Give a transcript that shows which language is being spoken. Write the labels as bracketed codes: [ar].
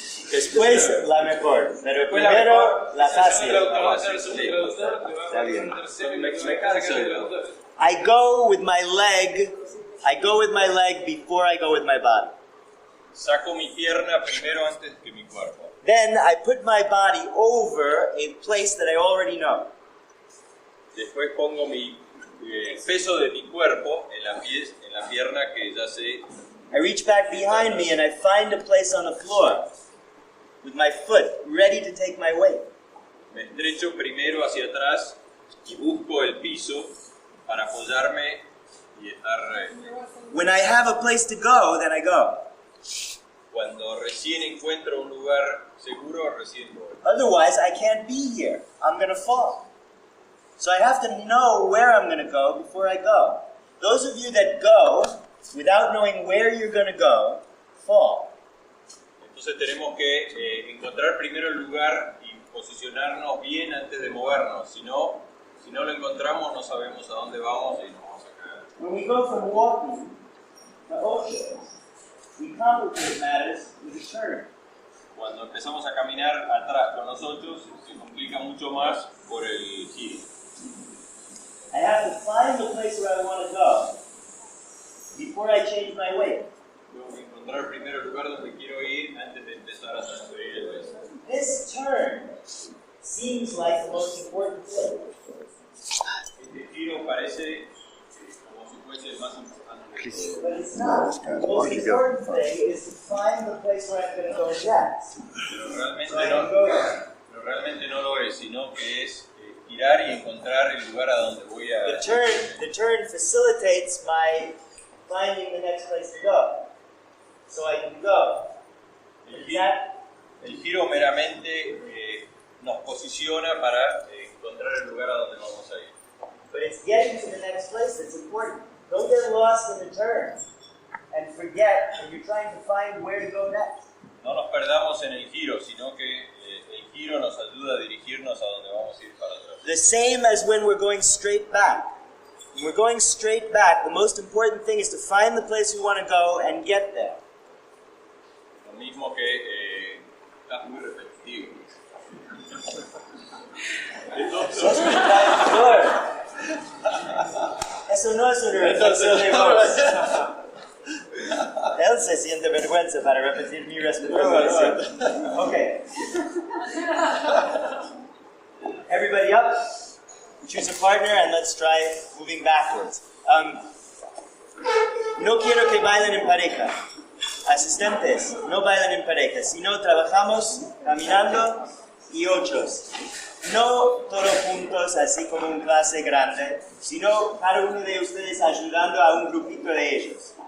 [es] Después la mejor, pero primero la fácil. Está bien. Me canso de traductor. [en] I go with my leg before I go with my body. [es] Saco mi pierna primero antes que mi cuerpo. [en] Then I put my body over a place that I already know. [es] Después pongo mi peso de mi cuerpo en la pierna que ya sé. [en] I reach back behind me and I find a place on the floor with my foot ready to take my weight. [es] Me estrecho primero hacia atrás y busco el piso para apoyarme y estar... [en] When I have a place to go, then I go. [es] Cuando recién encuentro un lugar seguro, recién voy. [en] Otherwise, I can't be here. I'm going to fall. So I have to know where I'm going to go before I go. Those of you that go without knowing where you're going to go, fall. [es] Entonces tenemos que encontrar primero el lugar y posicionarnos bien antes de movernos. Si no lo encontramos, no sabemos a dónde vamos y nos vamos a caer. [en] When we go from walking to ocean, we complicate matters with a turn. [es] Cuando empezamos a caminar atrás con nosotros, se complica mucho más por el giro. [en] I have to find the place where I want to go before I change my way. [es] Tengo que encontrar primero el lugar donde quiero ir antes de empezar a transferir el peso. [en] This turn seems like the most important thing. [es] Este giro parece como si fuese el más importante de todo. [en] But it's not. The most important thing is to find the place where I'm going to go next. [es] Pero realmente no lo es, sino que es girar y encontrar el lugar a donde voy a... [en] The turn facilitates my finding the next place to go, so I can go. [es] El giro meramente nos posiciona para encontrar el lugar a donde vamos a ir. [en] But it's getting to the next place that's important. Don't get lost in the turn and forget that you're trying to find where to go next. [es] No nos perdamos en el giro, sino que el giro nos ayuda a dirigirnos a donde vamos a ir para atrás. [en] The same as when we're going straight back. When we're going straight back, the most important thing is to find the place we want to go and get there. [es] Lo mismo que estás muy repetitivo. Sos un traidor. Eso no es una reflexión de voz. Él se siente vergüenza para repetir mi respuesta. [en] Okay. Everybody up? Choose a partner and let's try moving backwards. [es] No quiero que bailen en pareja. Asistentes, no bailen en pareja. Si no, trabajamos caminando y ochos. No todos juntos, así como en clase grande, sino cada uno de ustedes ayudando a un grupito de ellos.